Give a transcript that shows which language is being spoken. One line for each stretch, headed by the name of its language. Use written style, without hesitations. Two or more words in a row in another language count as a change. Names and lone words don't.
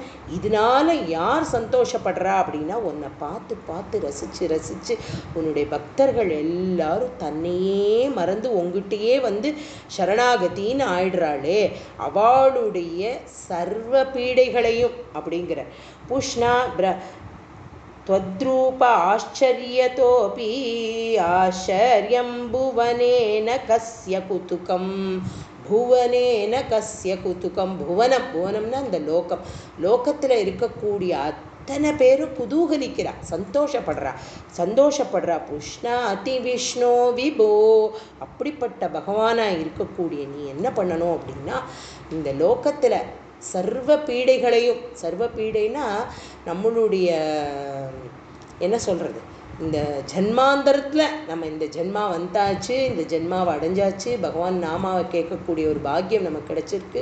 Tamil: இதனால யார் சந்தோஷப்படுறா அப்படின்னா உன்னை பார்த்து ரசித்து உன்னுடைய பக்தர்கள் எல்லாரும் தன்னையே மறந்து உங்ககிட்டயே வந்து சரணாகத்தின்னு ஆயிடுறாளே, அவளுடைய சர்வ பீடைகளையும் அப்படிங்கிற புஷ்ணா
Sanskrit: त्वद्रूप आश्चर्यतोपि आश्चर्यं भुवनेन कस्य कुतुकं
Tamil: भुवनेन कस्य कुतुकं. புவனம்னா இந்த லோகத்தில் இருக்கக்கூடிய அத்தனை பேரும் குதூகலிக்கிறா, சந்தோஷப்படுறா.
Sanskrit: पुष्णा अति विष्णु विभो.
Tamil: அப்படிப்பட்ட பகவானாக இருக்கக்கூடிய நீ என்ன பண்ணணும் அப்படின்னா இந்த லோகத்தில் சர்வ பீடைகளையும், சர்வ பீடைனா நம்மளுடைய என்ன சொல்கிறது, இந்த ஜன்மாந்தரத்தில் நம்ம இந்த ஜென்மா வந்தாச்சு, இந்த ஜென்மாவை அடைஞ்சாச்சு, பகவான் நாமாவை கேட்கக்கூடிய ஒரு பாக்கியம் நமக்கு கிடைச்சிருக்கு.